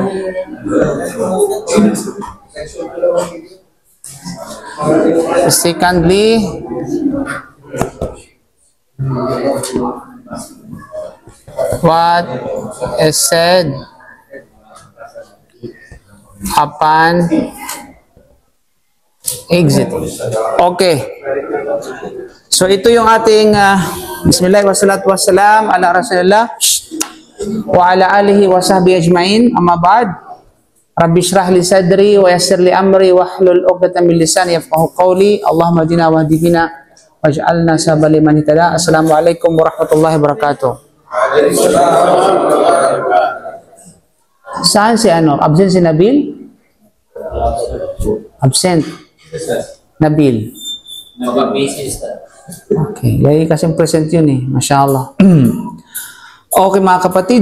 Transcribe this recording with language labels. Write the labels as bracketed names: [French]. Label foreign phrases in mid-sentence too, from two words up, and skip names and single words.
[English] Secondly, what is said upon exiting. [Filipino] Okay. So ito yung ating [Arabic] بسم الله والصلاة والسلام على رسول الله وعلى آله وصحبه أجمعين. أما بعد. رب اشرح لي صدري ويسر لي أمري واحلل عقدة من لساني يفقهوا قولي. اللهم اهدنا واهد بنا واجعلنا سبيلا لمن اهتدى. السلام عليكم ورحمة الله وبركاته. [Filipino] Saan si ano? Absent si Nabil? Absent. Nabil. Okay. Lagi kasing present yun eh. Mashallah. Okay mga kapatid.